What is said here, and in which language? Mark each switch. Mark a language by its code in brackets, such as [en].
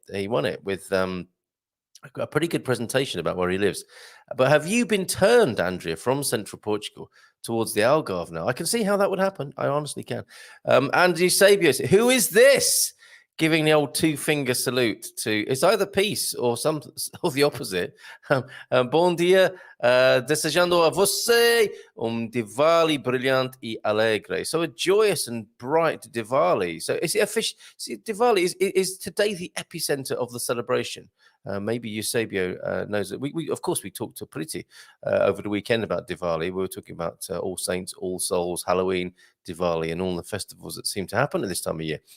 [en] He won it with a pretty good presentation about where he lives. But have you been turned, Andrea, from Central Portugal towards the Algarve now? I can see how that would happen. I honestly can. Andy Sabios, who is this? Giving the old two-finger salute to, it's either peace or the opposite. [pt] Bom dia, desejando a você Diwali brilhante e alegre. [en] So a joyous and bright Diwali. So is it official? See, Diwali is today the epicenter of the celebration. Maybe Eusebio knows that. We of course, we talked to Priti over the weekend about Diwali. We were talking about All Saints, All Souls, Halloween, Diwali, and all the festivals that seem to happen at this time of year.